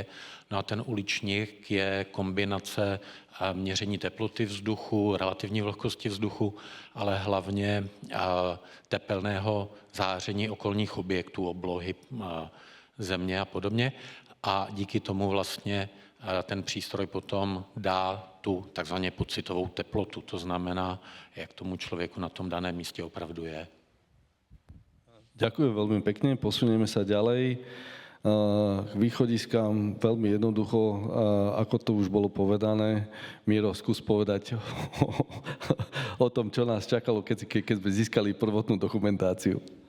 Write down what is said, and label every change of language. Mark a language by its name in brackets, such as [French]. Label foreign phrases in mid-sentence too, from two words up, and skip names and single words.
[Czech] No a ten uličník je kombinace měření teploty vzduchu, relativní vlhkosti vzduchu, ale hlavně tepelného záření okolních objektů, oblohy, země a podobně. A díky tomu vlastně ten přístroj potom dá tu takzvaně pocitovou teplotu. To znamená, jak tomu člověku na tom daném místě opravdu je. [Slovak] Ďakujem veľmi pekne, posunieme sa ďalej. K východiskám veľmi jednoducho, ako to už bolo povedané. Miro, skús povedať o tom, čo nás čakalo, keď sme získali prvotnú dokumentáciu.